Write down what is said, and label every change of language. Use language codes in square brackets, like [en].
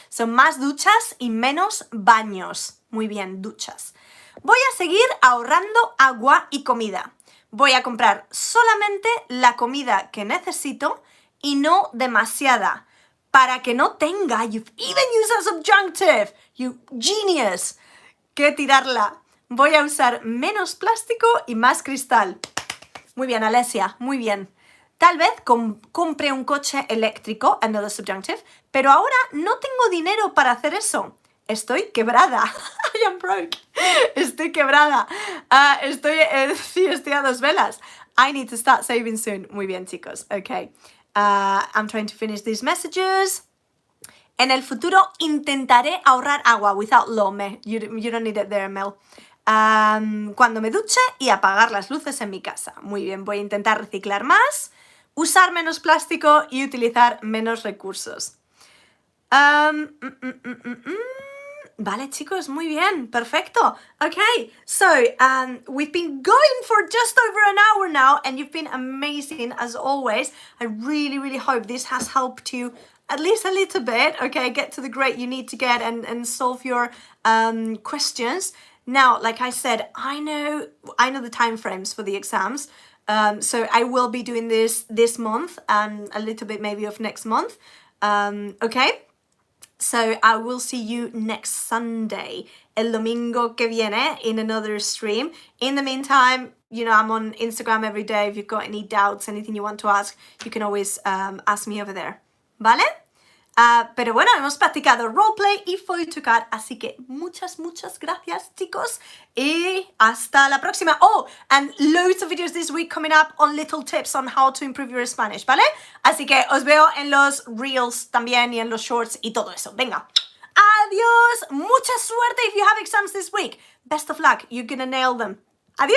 [es] So más duchas y menos baños. Muy bien, duchas. Voy a seguir ahorrando agua y comida. Voy a comprar solamente la comida que necesito y no demasiada. Para que no tenga, [en] you've even used a subjunctive. You genius. [es] Que tirarla. Voy a usar menos plástico y más cristal. Muy bien, Alesia. Muy bien. Tal vez compre un coche eléctrico, [en] another subjunctive, [es] pero ahora no tengo dinero para hacer eso. Estoy quebrada. [en] I am broke. [es] Estoy quebrada. Sí, estoy a dos velas. [en] I need to start saving soon. [es] Muy bien, chicos. [en] Okay. I'm trying to finish these messages. [es] En el futuro intentaré ahorrar agua [en] without [es] lo, me. [en] You don't need it there, Mel. [es] Cuando me duche y apagar las luces en mi casa. Muy bien, voy a intentar reciclar más. Usar menos plástico y utilizar menos recursos. Vale, chicos, muy bien, perfecto. [en] Okay, so we've been going for just over an hour now and you've been amazing as always. I really, really hope this has helped you at least a little bit, okay, get to the grade you need to get and solve your questions. Now, like I said, I know the time frames for the exams. So I will be doing this month and a little bit maybe of next month. Okay? So I will see you next Sunday, [es] el domingo que viene, [en] in another stream. In the meantime, you know, I'm on Instagram every day. If you've got any doubts, anything you want to ask, you can always ask me over there. [es] ¿Vale? Pero bueno, hemos practicado roleplay y Photocard, así que muchas gracias, chicos, y hasta la próxima. [en] Oh, and loads of videos this week coming up on little tips on how to improve your Spanish, ¿vale? [es] Así que os veo en los reels también y en los shorts y todo eso. Venga, adiós, mucha suerte [en] if you have exams this week. Best of luck, you're gonna nail them. Adiós.